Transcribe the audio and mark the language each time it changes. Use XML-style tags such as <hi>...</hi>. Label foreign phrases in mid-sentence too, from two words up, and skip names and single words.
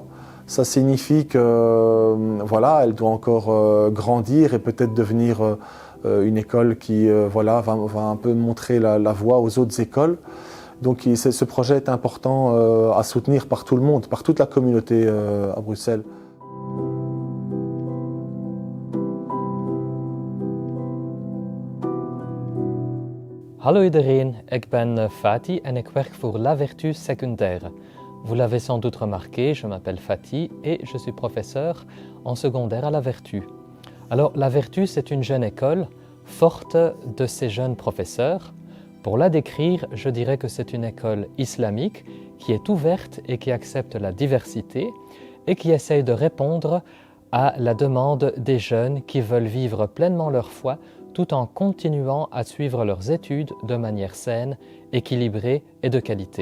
<fr>Ça signifie que, voilà, elle doit encore grandir et peut-être devenir une école qui, voilà, va un peu montrer la voie aux autres écoles. Donc, ce projet est important à soutenir par tout le monde, par toute la communauté à Bruxelles.</fr> <nl>Hallo iedereen, ik ben Fatih en ik werk voor La Vertu Secondaire.</nl> <fr>Vous l'avez sans doute remarqué, je m'appelle Fatih et je suis professeur en secondaire à La Vertu. Alors La Vertu, c'est une jeune école forte de ces jeunes professeurs. Pour la décrire, je dirais que c'est une école islamique qui est ouverte et qui accepte la diversité et qui essaye de répondre à la demande des jeunes qui veulent vivre pleinement leur foi tout en continuant à suivre leurs études de manière saine, équilibrée et de qualité.</fr>